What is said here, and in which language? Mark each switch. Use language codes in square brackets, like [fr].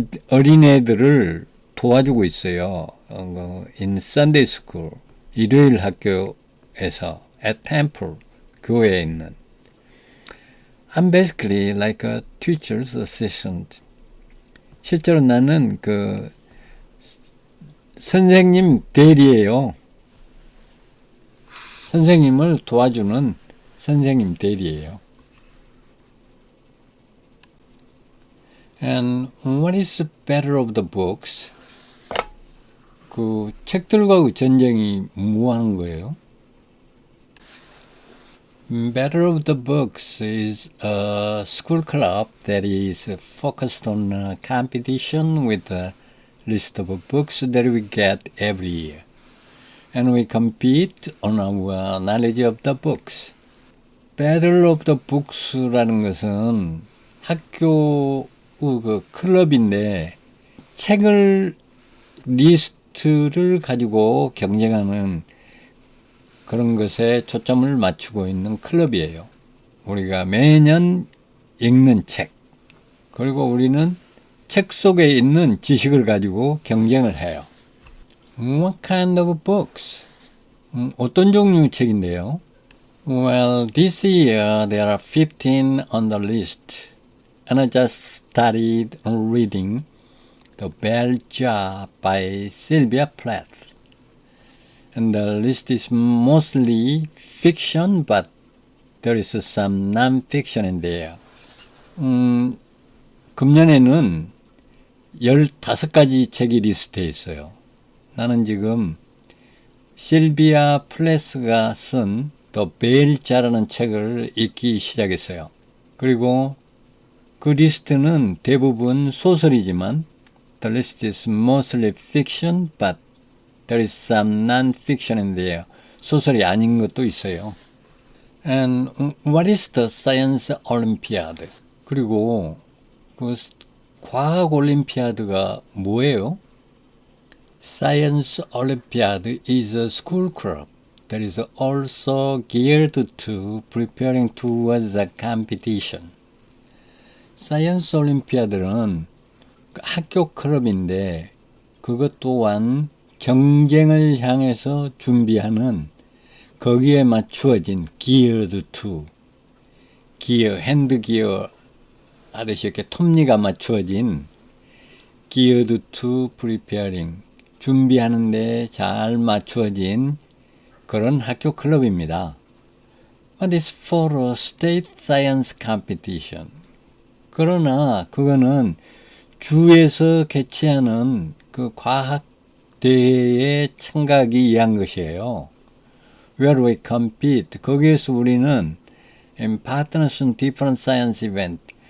[ko] 어린애들을 도와주고 있어요. [en] In Sunday school, [ko] 일요일 학교에서 [en] at temple, [ko] 교회에 있는. [en] I'm basically like a teacher's assistant. [ko] 실제로 나는 그 선생님 대리예요. 선생님을 도와주는 선생님 대리예요. [en] And what is the battle of the books? [ko] 그 책들과의 전쟁이 뭐 하는 거예요? [en] Battle of the Books is a school club that is focused on a competition with a list of books that we get every year. And we compete on our knowledge of the books. [ko] Battle of the Books라는 것은 학교 그 클럽인데 책을 리스트를 가지고 경쟁하는 그런 것에 초점을 맞추고 있는 클럽이에요. 우리가 매년 읽는 책, 그리고 우리는 책 속에 있는 지식을 가지고 경쟁을 해요. [en] What kind of books? [ko] 어떤 종류의 책인데요? [en] Well, this year there are 15 on the list, and I just started reading The Bell Jar by Sylvia Plath. And the list is mostly fiction, but there is some non-fiction in there. [ko] 금년에는 15가지 책이 리스트에 있어요. 나는 지금 실비아 플레스가 쓴 The Bell Jar라는 책을 읽기 시작했어요. 그리고 그 리스트는 대부분 소설이지만 [en] The list is mostly fiction, but there is some non-fiction in there. [ko] 소설이 아닌 것도 있어요. [en] And what is the Science Olympiad? [ko] 그리고 그 과학 올림피아드가 뭐예요? [en] Science Olympiad is a school club that is also geared to preparing towards a competition. [ko] 사이언스 올림피아드는 학교 클럽인데 그것 또한 경쟁을 향해서 준비하는 거기에 맞추어진 geared to, 기어, 핸드 기어 하듯이 이렇게 톱니가 맞추어진 [en] geared to preparing, [ko] 준비하는 데 잘 맞추어진 그런 학교 클럽입니다. [en] But it's for a state science competition. [ko] 그러나 그거는 주에서 개최하는 그 과학 대회에 참가하기 위한 것이에요. [en] Where we compete. [ko] 거기에서 우리는 [en] in partners in different science event.